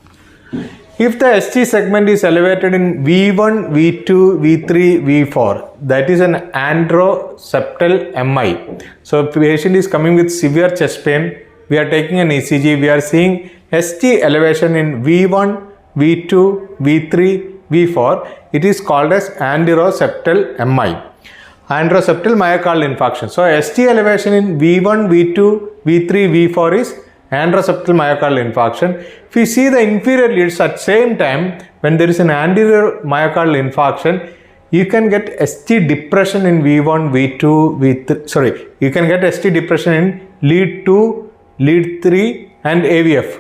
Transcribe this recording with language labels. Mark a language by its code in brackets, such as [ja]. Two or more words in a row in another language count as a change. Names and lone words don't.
[en] If the ST segment is elevated in V1, V2, V3, V4, that is an androseptal MI. So patient is coming with severe chest pain, we are taking an ECG, we are seeing ST elevation in V1, V2, V3, V4, it is called as androseptal MI, androseptal myocardial infarction. So ST elevation in V1, V2, V3, V4 is androseptal myocardial infarction. If you see the inferior leads at same time, when there is an anterior myocardial infarction, you can get ST depression in V1, V2, V3, you can get ST depression in lead 2, lead 3 and AVF.